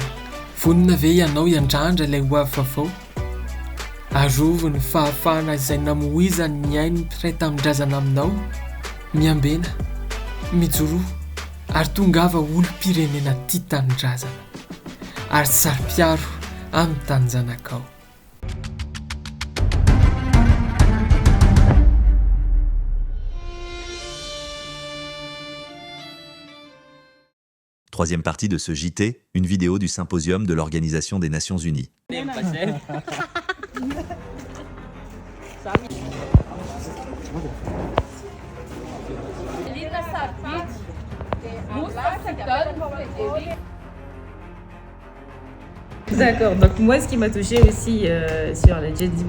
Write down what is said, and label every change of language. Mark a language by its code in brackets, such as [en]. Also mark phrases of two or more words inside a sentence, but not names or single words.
[mg] Vonina ve ianao hiandrandra ilay ho avy vaovao? Arovo ny fahafahana izay namohizany ny ainy mpiray tamin-drazana aminao, miambena, mijoro, ary tongava olo-pirenena tia tanin-drazana, ary sary-piaro amin'ny tany zanakao. [fr] Troisième partie de ce JT, une vidéo du symposium de l'Organisation des Nations Unies. D'accord, donc moi ce qui m'a touché aussi sur la Gen Z